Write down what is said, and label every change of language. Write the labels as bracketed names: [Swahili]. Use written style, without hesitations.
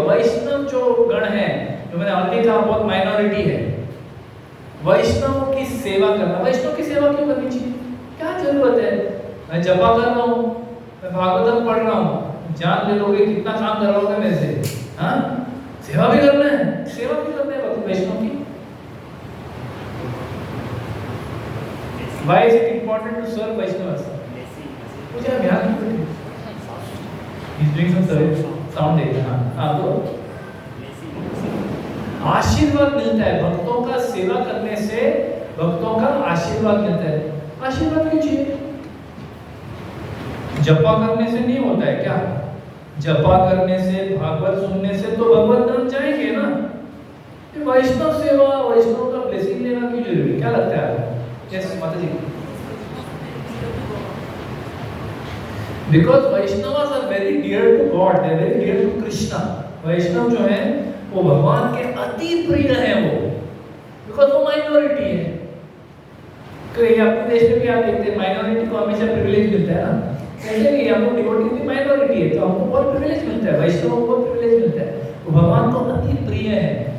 [Hindi] वैष्णव जो गण है, जो मैंने ऑलरेडी कहा बहुत माइनॉरिटी है, वैष्णव की सेवा करना। वैष्णव की सेवा क्यों करनी चाहिए, क्या जरूरत है? मैं जपा कर रहा हूँ, मैं भागवतम पढ़ रहा हूँ, जान ले लोगे कितना काम करवाओगे मेरे से? हाँ, सेवा भी करना है, सेवा भी करना है वैष्णव की। [English] Why is it important to serve Vaishnavas? [Hindi] मुझे ध्यान नहीं। [English] He's doing some service, sound [Hindi] देखना। हाँ तो आशीर्वाद मिलता है भक्तों का, सेवा करने से भक्तों का आशीर्वाद मिलता है। आशीर्वाद क्यों चाहिए? जपा करने से नहीं होता है क्या? जपा करने से, भागवत सुनने से तो भगवत धाम जाएंगे ना। वैष्णव सेवा, वैष्णव का ब्लेसिंग लेना क्यों जरूरी? क्या लगता है आपको? Yes, माता जी। [English] Because Vaishnavas are very dear to God, they are very dear to Krishna. [Hindi] वैष्णव जो हैं वो भगवान के अति प्रिय हैं वो, because वो माइनॉरिटी है। तो ये अपने देश में भी आप देखते हैं माइनॉरिटी को हमेशा प्रिविलेज मिलता है ना। ऐसे नहीं, हम लोग डिवोटी की माइनॉरिटी है तो हमको बहुत प्रिविलेज मिलता है, वैष्णवों को प्रिविलेज मिलता है, वो भगवान को अति प्रिय है।